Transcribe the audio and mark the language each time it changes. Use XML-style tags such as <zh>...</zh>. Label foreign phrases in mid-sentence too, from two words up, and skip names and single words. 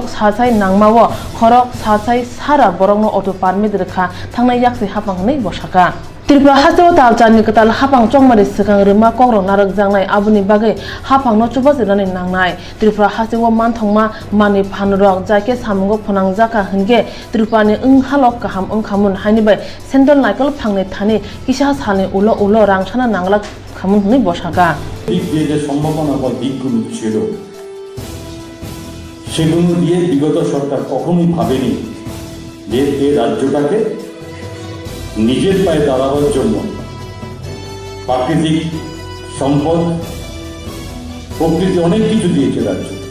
<trp>sasai nangmawo khorok sasai sara borokno auto permit rekha thangnai yakse hapang nei bosaka Tripura hasteo talchani ketal hapang chongmari sekang ruma kogrong narak jangnai abuni bagai hapang no chubajirani nangnai Tripura hasteo manthongma mani phanrok jaike samungo phonangjaka hingge Tripurani halok kaham khamun hainibai sendol naikol phangni thani kisa salni ulo rangsana nangla khamun hni bosaka</trp> <bn>দিক দিয়ে যে সম্ভাবনা বা দিকগুলো ছিল সেগুলো দিয়ে বিগত সরকার কখনোই ভাবেনি যে এই রাজ্যটাকে নিজের পায়ে দাঁড়াবার জন্য প্রাকৃতিক সম্পদ প্রকৃতি অনেক কিছু দিয়েছে রাজ্য</bn>